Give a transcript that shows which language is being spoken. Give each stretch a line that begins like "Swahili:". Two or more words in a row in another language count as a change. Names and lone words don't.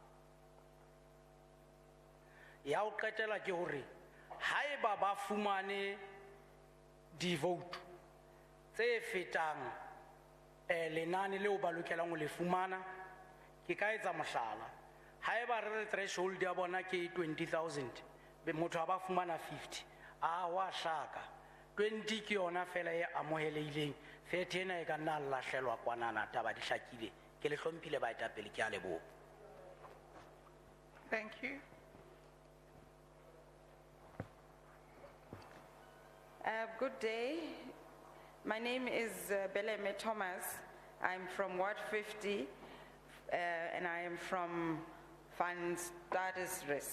Southern Sotho: Ya ho qetela ke hore haeba ba fumane di-vote tse fetang lenane leo ba lokelang ho le fumana, ke ka etsa mohlala. Haeba re threshold ya bona ke 20,000, be motho ha ba fumana 50, wa hlaka. 20 ke yona fela e amohelehileng, 30 ena e ka nna lahlelwa kwanana taba di hlakile. Ke le hlomphile baetapele, ke a leboha.
English: Thank you. Good day. My name is Beleme Thomas. I'm from Ward 50, and I am from Van Stadesris.